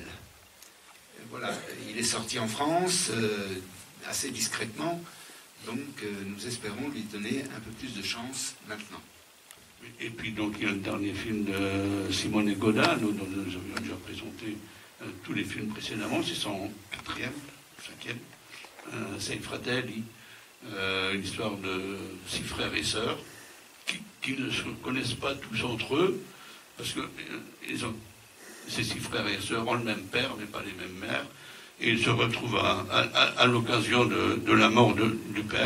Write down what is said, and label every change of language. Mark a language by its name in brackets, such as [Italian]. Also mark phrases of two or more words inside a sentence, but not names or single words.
[French] Voilà, il est sorti en France assez discrètement, donc nous espérons lui donner un peu plus de chance maintenant. Et puis donc il y a le dernier film de Simone Godin, dont nous avions déjà présenté tous les films précédemment, c'est son 4e, 5e. Sei Fratelli, une histoire de 6 frères et sœurs qui ne se connaissent pas tous entre eux, parce que ces 6 frères et sœurs ont le même père, mais pas les mêmes mères. Et ils se retrouvent à l'occasion de la mort du père.